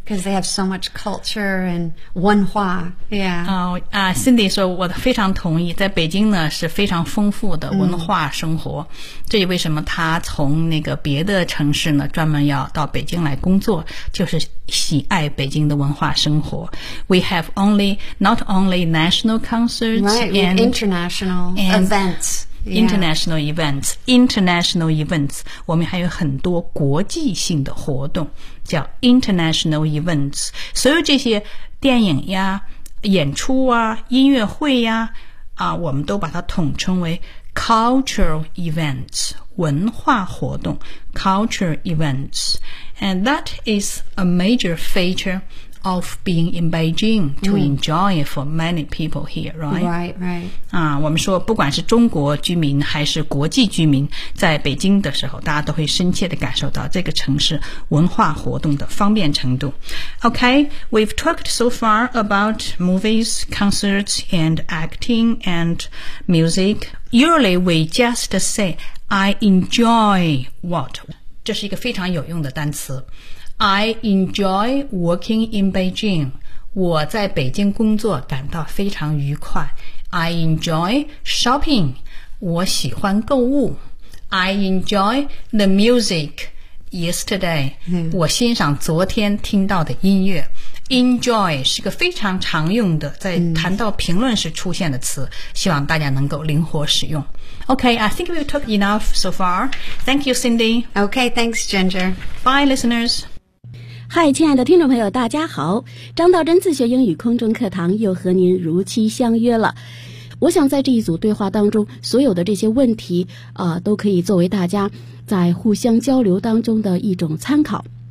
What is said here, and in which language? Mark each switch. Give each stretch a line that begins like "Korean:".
English: Because they have so much culture and 文化. Yeah.
Chinese: Cindy 说我非常同意在北京呢是非常丰富的文化生活。这也为什么他从那个别的城市呢专门要到北京来工作就是喜爱北京。北京的文化生活。
English: We have only, not only national concerts, right, and international and events. Yeah. International events.
Chinese: 我们还有很多国际性的活动叫 international events. 所有这些电影呀演出啊音乐会呀啊我们都把它统称为 cultural events, 文化活动 cultural events.
English: And that is a major feature of being in Beijing to enjoy for many people here, right? Right, right.
Chinese: 啊，我们说不管是中国居民还是国际居民，在北京的时候，大家都会深切地感受到这个城市文化活动的方便程度。
English: Okay, we've talked so far about movies, concerts, and acting and music. Usually, we just say, I enjoy what?
Chinese: 这是一个非常有用的单词。
English: I enjoy working in Beijing.
Chinese: 我在北京工作感到非常愉快。
English: I enjoy shopping.
Chinese: 我喜欢购物。
English: I enjoy the music yesterday.、Mm.
Chinese: 我欣赏昨天听到的音乐。Enjoy 是个非常常用的在谈到评论时出现的词、mm. 希望大家能够灵活使用。
English: Okay, I think we've talked enough so far. Thank you, Cindy. Okay, thanks, Ginger. Bye, listeners.
Chinese: 嗨，亲爱的听众朋友，大家好！张道真自学英语空中课堂又和您如期相约了。我想在这一组对话当中，所有的这些问题都可以作为大家在互相交流当中的一种参考。